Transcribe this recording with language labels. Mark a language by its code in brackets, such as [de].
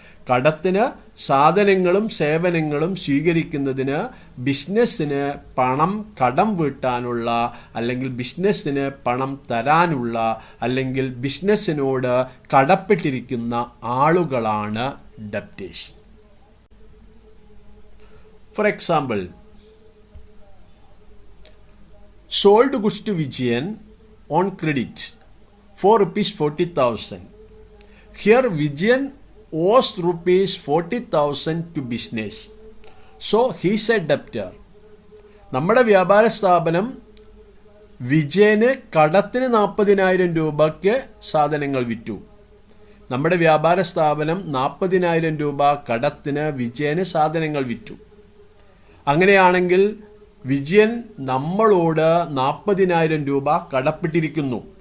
[ml] കടത്തിന് സാധനങ്ങളും സേവനങ്ങളും സ്വീകരിക്കുന്നതിന് ബിസിനസ്സിന് പണം കടം വീട്ടാനുള്ള അല്ലെങ്കിൽ ബിസിനസ്സിന് പണം തരാനുള്ള അല്ലെങ്കിൽ ബിസിനസ്സിനോട് കടപ്പെട്ടിരിക്കുന്ന ആളുകളാണ് debtors. [en] For example, sold goods to Vijayan on credit for rupees 40,000. Here Vijayan owes rupees 40,000 to business. So he is a debtor. [ml] നമ്മുടെ വ്യാപാര സ്ഥാപനം വിജയന് കടത്തിന് 40,000 രൂപയ്ക്ക് സാധനങ്ങൾ വിറ്റു. നമ്മുടെ വ്യാപാര സ്ഥാപനം 40,000 രൂപ കടത്തിന് വിജയന് സാധനങ്ങൾ വിറ്റു. അങ്ങനെയാണെങ്കിൽ വിജയൻ നമ്മളോട് 40,000 രൂപ കടപ്പെട്ടിരിക്കുന്നു.